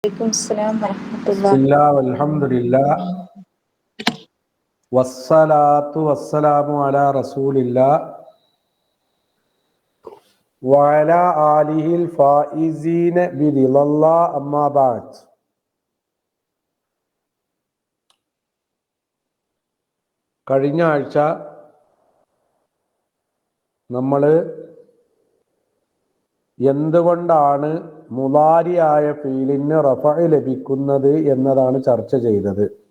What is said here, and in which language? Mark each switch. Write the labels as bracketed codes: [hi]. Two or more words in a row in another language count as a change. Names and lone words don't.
[ar] وعليكم السلام ورحمة الله. بسم الله والحمد لله والصلاة والسلام على رسول الله وعلى آله الفائزين برضا الله أما بعد. [ml] കഴിഞ്ഞ ആഴ്ച നമ്മൾ എന്തുകൊണ്ടാണ് മുളാരിയായ ഫീലിന് റഫഅ ലഭിക്കുന്നത് എന്നതാണ് ചർച്ച ചെയ്തത്.